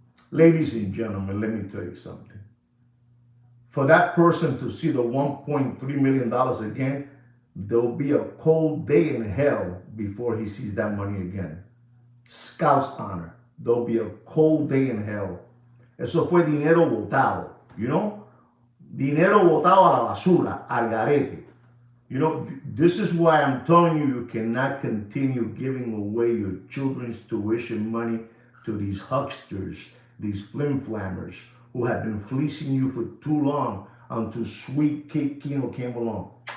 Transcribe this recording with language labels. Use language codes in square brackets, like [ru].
[en] Ladies and gentlemen, let me tell you something. For that person to see the $1.3 million again, there'll be a cold day in hell before he sees that money again. Scout's honor. There'll be a cold day in hell. [es] Eso fue dinero botado, [en] you know? [es] Dinero botado a la basura, al garete. [en] You know, this is why I'm telling you, you cannot continue giving away your children's tuition money to these hucksters, these flim-flammers, who have been fleecing you for too long until Sweet Kid Kino came along.